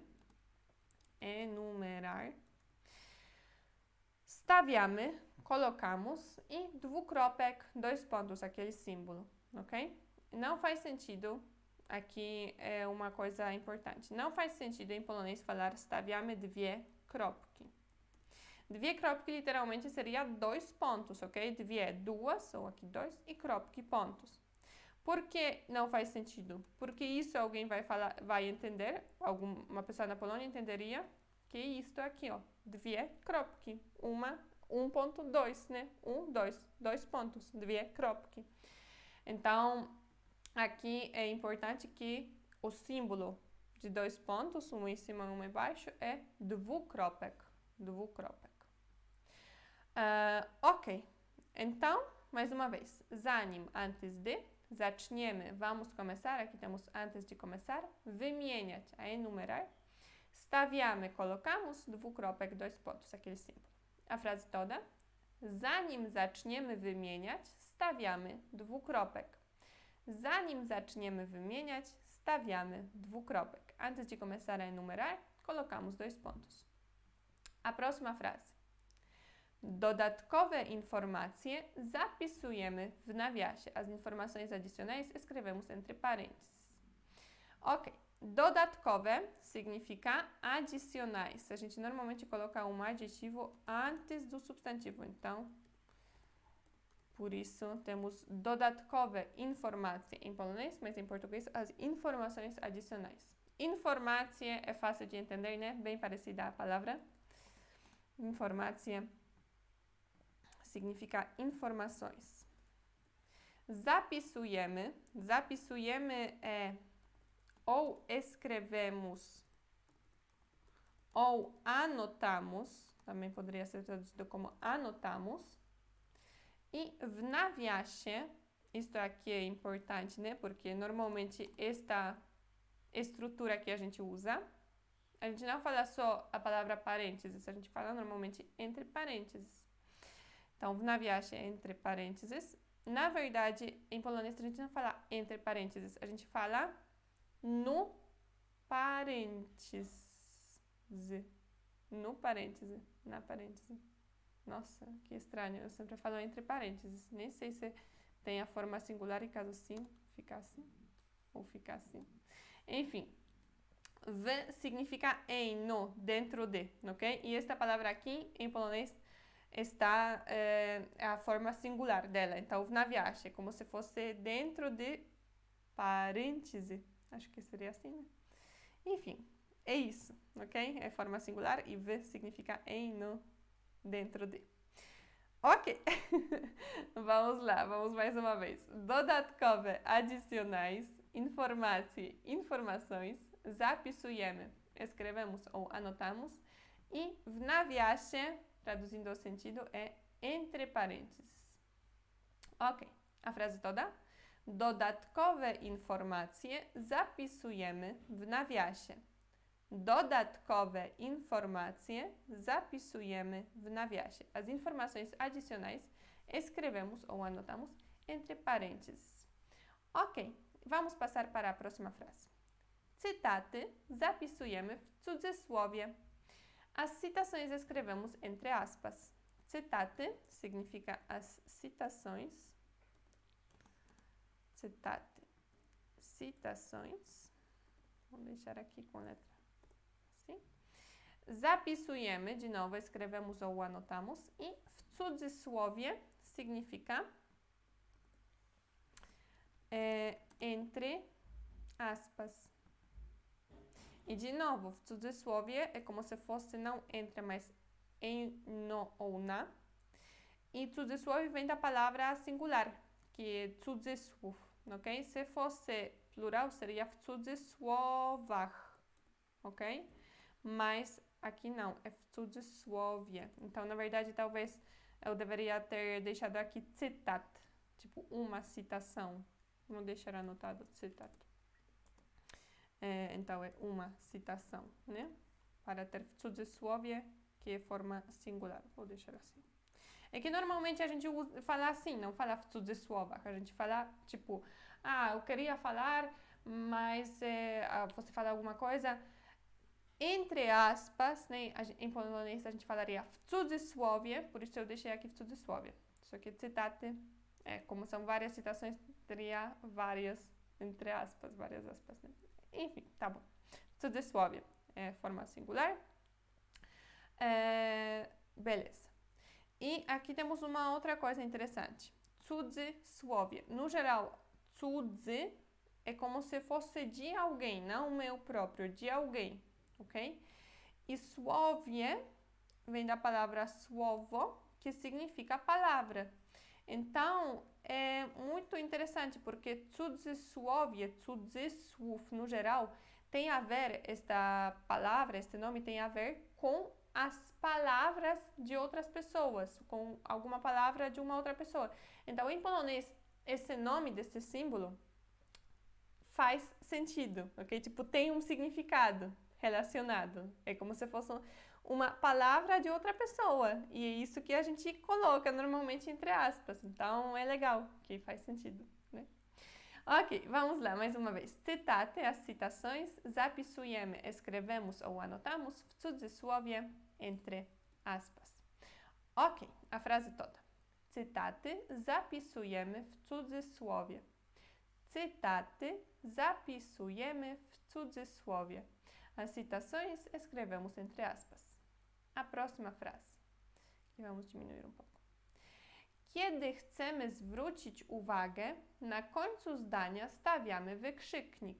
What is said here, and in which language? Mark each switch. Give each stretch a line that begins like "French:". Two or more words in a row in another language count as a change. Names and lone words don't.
Portuguese: Enumerar. Stawiamy, colocamos. E dwukropek, dois pontos, aquele símbolo, ok? Não faz sentido aqui é uma coisa importante. Não faz sentido em polonês falar
Polish: stawiamy dwie kropki. Dwie kropki
Portuguese: literalmente seria 2 pontos, ok? Dwie, duas, ou aqui 2, e kropki, pontos. Por que não faz sentido? Porque isso alguém vai entender, uma pessoa na Polônia entenderia que isto aqui, ó,
Polish: dwie kropki, 1.2,
Portuguese: né? 2 pontos,
Polish: dwie kropki.
Portuguese: Então, aqui é importante que o símbolo de 2 pontos, um em cima e um embaixo, é dwukropek. Ok, então, mais uma vez, zanim, antes de, zaczniemy, vamos começar, aqui temos antes de começar, wymieniać, a enumerar, stawiamy, colocamos, dwukropek, 2 pontos, aquele símbolo. A frase toda,
Polish: zanim zaczniemy wymieniać, stawiamy dwukropek. Zanim zaczniemy wymieniać, stawiamy dwukropek.
Portuguese: Antes de começar a enumerar, colocamos 2 pontos. A próxima frase.
Polish: Dodatkowe informacje zapisujemy w nawiasie.
Portuguese: As informações adicionais escrevemos entre parênteses. Ok. Dodatkowe significa adicionais. A gente normalmente coloca um adjetivo antes do substantivo. Então, por isso temos
Polish: dodatkowe informacje
Portuguese: em polonês, mas em português as informações adicionais. Informacje é fácil de entender, né? Bem parecida a palavra. Informacje significa informações.
Polish: Zapisujemy.
Portuguese: Zapisujemy é ou escrevemos ou anotamos. Também poderia ser traduzido como anotamos.
Polish: E w nawiasie,
Portuguese: isto aqui é importante, né? Porque normalmente esta estrutura que a gente usa, a gente não fala só a palavra parênteses, a gente fala normalmente entre parênteses. Então,
Polish: w nawiasie
Portuguese: é entre parênteses. Na verdade, em polonês a gente não fala entre parênteses, a gente fala no parênteses. No parêntese, na parêntese. Nossa, que estranho, eu sempre falo entre parênteses. Nem sei se tem a forma singular e caso sim, fica assim ou fica assim. Enfim, w significa em, no, dentro de, ok? E esta palavra aqui, em polonês, está a forma singular dela. Então,
Polish: w nawiasie,
Portuguese: como se fosse dentro de parêntese. Acho que seria assim, né? Enfim, é isso, ok? É forma singular e w significa em, no, dentro de. Ok, vamos lá, vamos mais uma vez. Dodatkowe, adicionais, informacje, informações, zapisujemy, escrevemos ou anotamos, e
Polish: w nawiasie,
Portuguese: traduzindo o sentido, é entre parênteses. Ok, a frase toda?
Polish: Dodatkowe informacje zapisujemy w nawiasie. Dodatkowe informacje zapisujemy w nawiasie.
Portuguese: As informações adicionais escrevemos ou anotamos entre parênteses. Ok, vamos passar para a próxima frase.
Polish: Cytaty zapisujemy w cudzysłowie.
Portuguese: As citações escrevemos entre aspas. Cytaty significa as citações. Cytaty. Citações. Vou deixar aqui com letra assim. Zapisujemy, de novo, escrevemos ou anotamos. E
Polish: w cudzysłowie
Portuguese: significa entre aspas. E de novo,
Polish: w cudzysłowie
Portuguese: é como se fosse não entre, mas em, no ou na. E cudzysłowie vem da palavra singular, que é cudzysłów, ok? Se fosse plural, seria
Polish: w cudzysłowach,
Portuguese: ok? Mas aqui não, é
Polish: w cudzysłowie.
Portuguese: Então, na verdade, talvez eu deveria ter deixado aqui cytat, tipo uma citação. Vou deixar anotado cytat. Então, é uma citação, né? Para ter
Polish: w cudzysłowie,
Portuguese: que é forma singular. Vou deixar assim. É que normalmente a gente fala assim, não fala
Polish: w cudzysłowach.
Portuguese: A gente fala, tipo, eu queria falar, mas você fala alguma coisa entre aspas, né? Em polonês a gente falaria
Polish: w cudzysłowie,
Portuguese: por isso eu deixei aqui
Polish: w cudzysłowie.
Portuguese: Só que cytaty, como são várias citações, teria várias entre aspas, várias aspas, né? Enfim, tá bom. Cudzysłowie é forma singular. Beleza. E aqui temos uma outra coisa interessante.
Polish: Cudzysłowie.
Portuguese: No geral, cudzy é como se fosse de alguém, não meu próprio, de alguém, ok? E słowie vem da palavra słowo, que significa palavra. Então, é muito interessante, porque
Polish: cudzysłowie, cudzysłów
Portuguese: no geral, tem a ver, esta palavra, este nome tem a ver com as palavras de outras pessoas, com alguma palavra de uma outra pessoa. Então, em polonês, esse nome desse símbolo faz sentido, ok? Tipo, tem um significado relacionado. É como se fosse uma palavra de outra pessoa. E é isso que a gente coloca normalmente entre aspas. Então, é legal, que faz sentido, né? Ok, vamos lá, mais uma vez. Cytaty, as citações. Zapisujemy, escrevemos ou anotamos.
Polish: W cudzysłowie,
Portuguese: entre aspas. Ok, a frase toda.
Polish: Cytaty zapisujemy w cudzysłowie. Cytaty zapisujemy w cudzysłowie.
Portuguese: As citações escrevemos entre aspas. A próxima frase, que vamos diminuir um pouco.
Polish: Kiedy chcemy zwrócić uwagę, na końcu zdania stawiamy wykrzyknik.